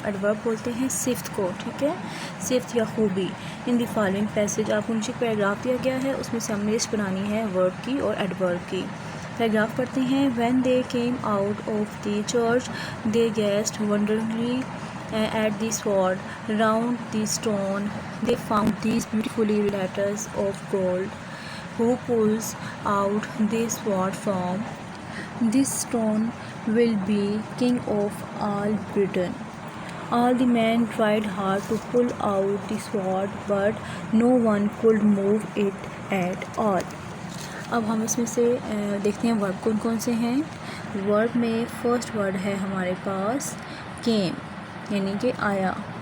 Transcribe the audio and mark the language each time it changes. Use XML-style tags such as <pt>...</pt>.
<ur>Adverb بولتے ہیں صفت کو، ٹھیک ہے، صفت یا خوبی.</ur> <en>in the following passage,</en> <ur>آپ کو نیچے پیراگراف دیا گیا ہے، اس میں سے ہم نے لسٹ بنانی ہے ورب کی اور ایڈورب کی. پیراگراف پڑھتے ہیں.</ur> <en>When they came out of the church they gazed wonderingly at the sword round the stone. They found these beautifully letters of gold. Who pulls out this sword from this stone will be king of all Britain. All the men tried hard to pull out the sword, but no one could move it at all.</en> <ur>اب ہم اس میں سے دیکھتے ہیں ورب کون کون سے ہیں. ورب میں فرسٹ ورڈ ہے ہمارے پاس کیم، یعنی کہ آیا.</ur>